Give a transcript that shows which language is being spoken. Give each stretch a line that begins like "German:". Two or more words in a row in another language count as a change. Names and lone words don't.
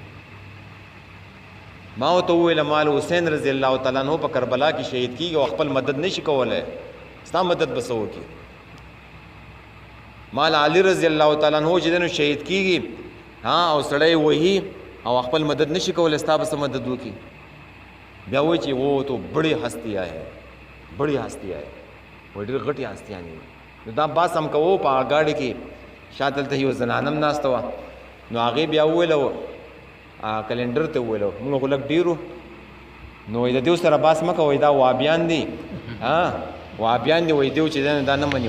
Pashto: ما ورته وویله مال حسین
Arabic: رضی الله تعالی عنہ
Pashto: په کربلا کې شهید کېږي او خپل مدد نشي کولی، ستا مدد به څه وکړي؟ مال علی
Arabic: رضی الله تعالی عنہ
Pashto: چې دی نو شهید کېږي او سړی وهي او خپل مدد نشي کولی، ستا به څه مدد وکړي؟ بیا وایي چې
Urdu: وہ تو بڑی ہستیاں ہے، بڑی ہستیاں ہے،
Pashto: وایي ډېر غټې هستیاں دي. نو دا بحث هم کوو په هغه ګاډي کې، شاته دلته یوه زنانه هم ناسته وه، نو هغې بیا وویله کلنډر ته وویله، مونږ خو لږ ډېرو، نو وایي د دې سره بحث مه کوئ، دا وهابیان دي، وهابیان دي، وایي دیو چې دی دا نه مني.